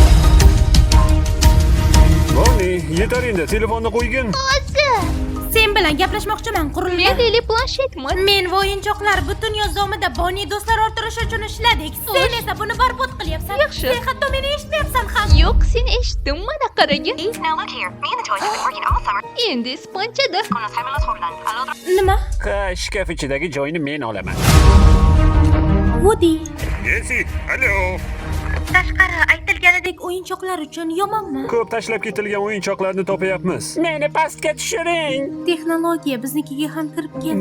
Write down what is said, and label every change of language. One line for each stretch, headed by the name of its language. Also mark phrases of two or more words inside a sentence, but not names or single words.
Uzbek: Boni, yetar endi, telefonni qo'ygin. Hozir. Sen bilan gaplashmoqchiman, qurilma. Men Lili planshetman. Men va o'yinchoqlar butun yoz davomida Boni do'stlar orttirish uchun ishladik. Sen esa buni barbod qilyapsan. Yaxshi. Sen hatto meni eshitmayapsan ham. Yo'q, sen eshitding, mana qaragin.
English: Now look here, me and the toys have been working all summer
Uzbek: Endi ispanchada.
Spanish: con los gemelos Jordan. Al otro
Uzbek: Nima? Ha, shkaf ichidagi joyni men olaman. Woody. Jesi, alo. Tashqari aytilganidek o'yinchoqlar uchun yomonmi? Ko'p tashlab ketilgan o'yinchoqlarni topayapmiz. Meni pastga tushiring. Texnologiya biznikiga ham kirib keldi.